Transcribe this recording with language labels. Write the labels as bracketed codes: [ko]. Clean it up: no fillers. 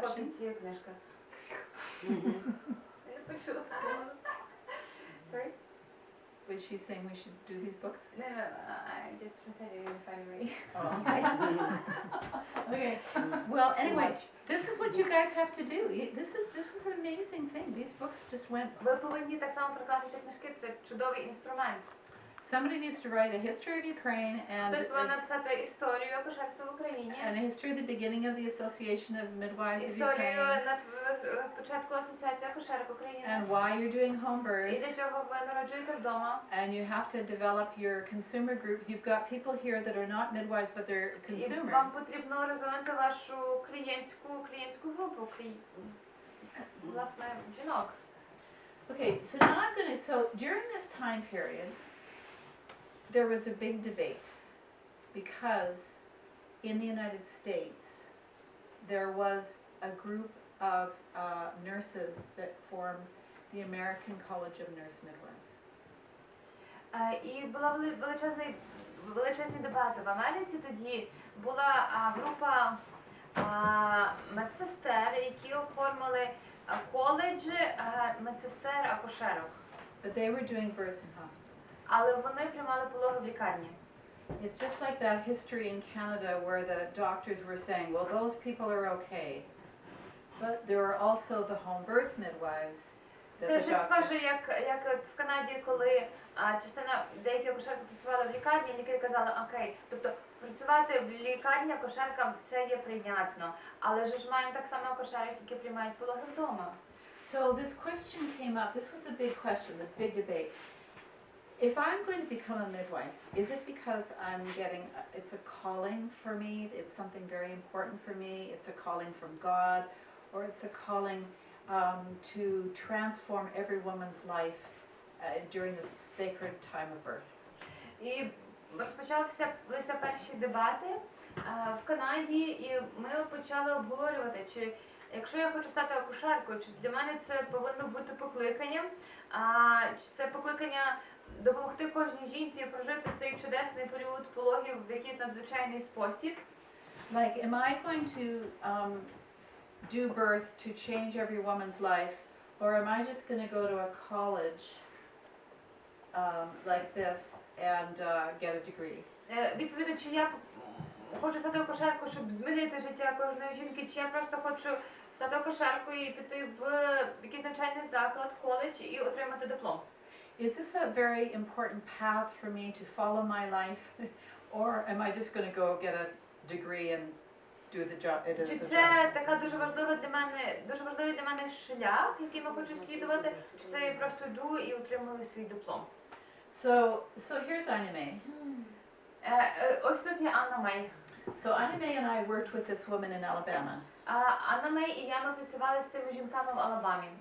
[uk] копій цієї книжки. Я не почула. [en] Sorry? Was she saying we should do these books? No, I just recited it in February. Okay. Well, anyway, this is what you guys have to do. This is an amazing thing. These books just went. [uk] Ви повинні так само прикласти ці книжки, це чудовий інструмент. [en] Somebody needs to write a history of Ukraine [uk] Хтось повинен написати історію акушерства в Україні. [en] and a history of the beginning of the Association of Midwives of [uk] Історію [en] Ukraine [uk] на початку асоціації акушерок України. [en] and why you're doing home [uk] І [en] births. [uk] для чого ви народжуєте вдома. [en] And you have to develop your consumer groups. You've got people here that are not midwives, but they're [uk] І [en] consumers. [uk] вам потрібно розвинути вашу клієнтську групу, власне, жінок. [en] Okay, so now I'm going to, so during this time period, there was a big debate because in the United States, there was a group of nurses that formed the American College of Nurse Midwives. [uk] І була величезні дебати в Америці тоді. Була група медсестер, які оформили коледж медсестер акушерок. [en] But they were doing births in hospitals. [uk] Але вони приймали пологи в лікарні. [en] It's just like that history in Canada where the doctors were saying, well, those people are okay. But there are also the home birth midwives. [uk] Це щось схоже, як в Канаді, коли деякі акушерки працювали в лікарні, лікарі казали, окей, тобто працювати в лікарні акушеркам це є прийнятно, але ж маємо так само акушерок, які приймають пологи вдома. [en] So this question came up, this was the big question, the big debate. If I'm going to become a midwife, is it because I'm getting, it's a calling for me, it's something very important for me, it's a calling from God, or it's a calling to transform every woman's life during the sacred time of birth? [uk] І розпочалися перші дебати в Канаді, і ми почали обговорювати, чи якщо я хочу стати акушеркою, чи для мене це повинно бути покликанням, чи це покликання допомогти кожній жінці прожити цей чудесний період пологів в якийсь надзвичайний спосіб. [en] Like, am I going to do birth to change every woman's life, or am I just going to go to a college like this and get a degree? [uk] Відповідно, чи я хочу стати акушеркою, щоб змінити життя кожної жінки, чи я просто хочу стати акушеркою і піти в якийсь навчальний заклад, коледж і отримати диплом. [en] Is this a very important path for me to follow my life, or am I just going to go get a degree and do the job? It is [uk] Чи [en] a [uk] це [en] job. [uk] така дуже важливий для мене шлях, яким я хочу слідувати, чи це я просто йду і отримую свій диплом? [en] So here's anime. [uk] Ось тут є Анна Мей. [en] So Anna May and I worked with this woman in Alabama. [uk] Анна Мей і я ми працювали з цими жінками в Алабамі.